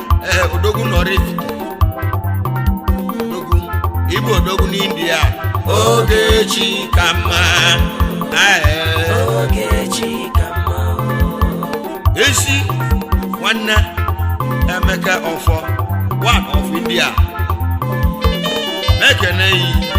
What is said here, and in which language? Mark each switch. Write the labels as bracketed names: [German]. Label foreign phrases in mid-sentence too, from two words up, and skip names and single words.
[Igbo] Eh, odogwu nọrọ Ifite. Odogwu, Igbo odogwu n'India. Ogechi ka mma. Ah, eh. Ogechi ka mma. Ezi nwanne Emeka Ọfọ, [English] one of India. [Igbo] Mekene yi.